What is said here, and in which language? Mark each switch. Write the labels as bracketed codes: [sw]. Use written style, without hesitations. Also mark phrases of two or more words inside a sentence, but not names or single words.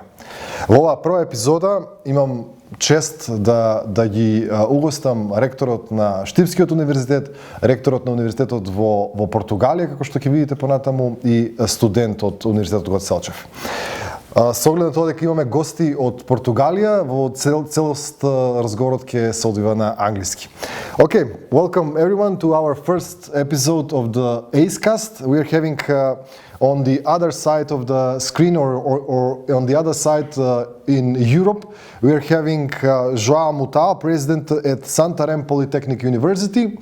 [mk] Во оваа прва епизода имам чест да ги угостам ректорот на Штипскиот универзитет, ректорот на универзитетот во Португалија, како што ќе видите понатаму, и студент од Универзитетот Гоце Делцев. Со оглед на тоа дека имаме гости од Португалија, во целост разговорот ќе се одвива на англиски. [en] Okay, welcome everyone to our first episode of the ACECast. We are having on the other side of the screen or on the other side in Europe, we are having João Moutão, president at Santarém Polytechnic University.